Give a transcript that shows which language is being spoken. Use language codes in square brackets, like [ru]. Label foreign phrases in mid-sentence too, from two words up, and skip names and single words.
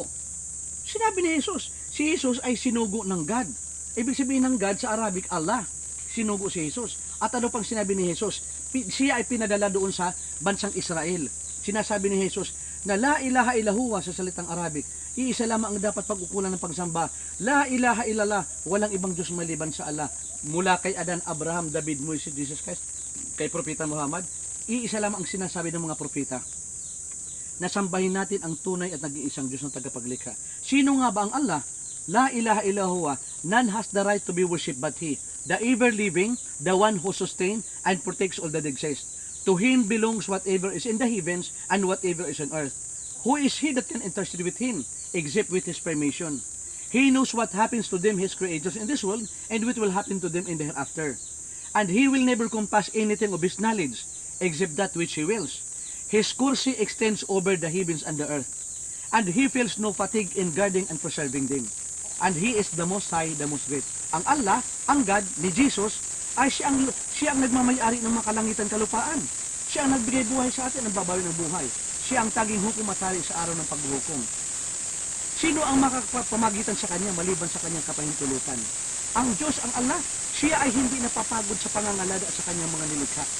[tl] Sinabi ni Jesus, si Jesus ay sinugo ng God. Ibig sabihin ng God sa Arabic, Allah. Sinugo si Jesus. At ano pang sinabi ni Jesus? Siya ay pinadala doon sa bansang Israel. Sinasabi ni Jesus na [ar] لا إله إلا هو [tl] sa salitang Arabic. Iisa lamang ang dapat pag-ukulan ng pagsamba. [ar] لا إله إلا الله, [tl] walang ibang Diyos maliban sa Allah. Mula kay Adan, Abraham, David, Moises, Jesus Christ, kay Propeta Muhammad, iisa lamang ang sinasabi ng mga propeta. Nasambahin natin ang tunay at nag-iisang Diyos ng tagapaglikha. Sino nga ba ang Allah? [ar] لا إله إلا هو, [en] none has the right to be worshipped but He, the ever-living, the one who sustains and protects all that exists. To Him belongs whatever is in the heavens and whatever is on earth. Who is He that can intercede with Him, except with His permission? He knows what happens to them, His creators in this world, and what will happen to them in the hereafter. And He will never compass anything of His knowledge, except that which He wills. His kursi extends over the heavens and the earth, and He feels no fatigue in guarding and preserving them. And He is the Most High, the Most Great. [tl] Ang Allah, ang God ni Jesus, ay siya ang nagmamayari ng mga kalangitan kalupaan. Siya ang nagbigay buhay sa atin, ang babawi ng buhay. Siya ang taging hukom at hari sa araw ng paghuhukom. Sino ang makapamagitan sa Kanya maliban sa Kanyang kapahintulutan? Ang Diyos, ang Allah, siya ay hindi napapagod sa pangangalada sa Kanyang mga nilikha.